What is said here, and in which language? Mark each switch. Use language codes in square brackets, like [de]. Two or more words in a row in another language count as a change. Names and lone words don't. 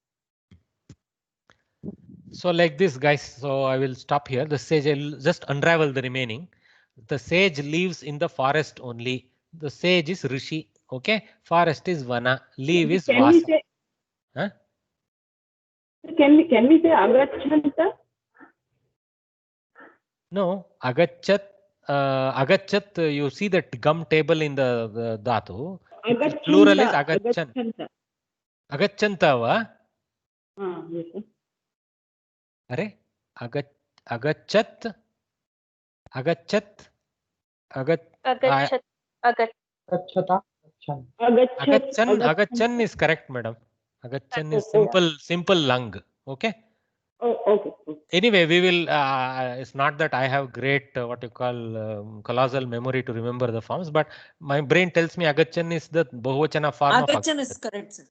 [en] So like this, guys. So I will stop here. The sage, I'll just unravel the remaining. The sage lives in the forest only. The sage is rishi. Okay. Forest is vana. Leave is vasa. Huh? Can we say agachanta? No, agachat. Agachat. You see that gum table in the dhatu. Plural is agachan. Agachanta va? Yes, sir. Are? Agachat. Agachat. Agachan is correct, madam. Agachan is simple lung. Okay. Oh, okay. Anyway, we will. It's not that I have great what you call colossal memory to remember the forms, but my brain tells me agachan is the bahuvachana form Agachan of is correct, sir.